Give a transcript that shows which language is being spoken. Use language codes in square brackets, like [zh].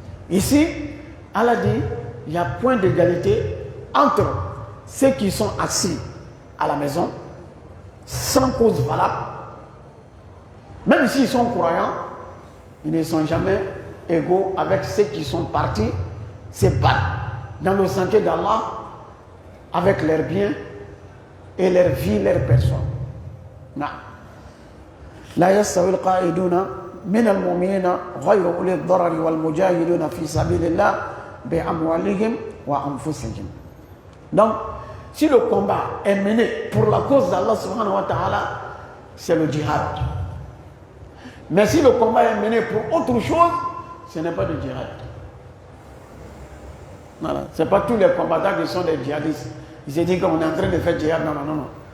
[fr] Ici, Allah dit, il n'y a point d'égalité entre ceux qui sont assis à la maison, sans cause valable, même s'ils sont croyants, ils ne sont jamais égaux avec ceux qui sont partis se battre dans le sentier d'Allah avec leurs biens et leur vie, leur personne. Non. [ar] لا يستوي القائدون من المؤمنين غير أولي الضرر والمجاهدون في سبيل الله بأموالهم وأنفسهم. [fr] Donc, si le combat est mené pour la cause d'Allah subhanahu wa ta'ala, c'est le djihad. Mais si le combat est mené pour autre chose, ce n'est pas du djihad. Voilà. Ce n'est pas tous les combattants qui sont des djihadistes. Ils se disent qu'on est en train de faire djihad. Non, non, non, non.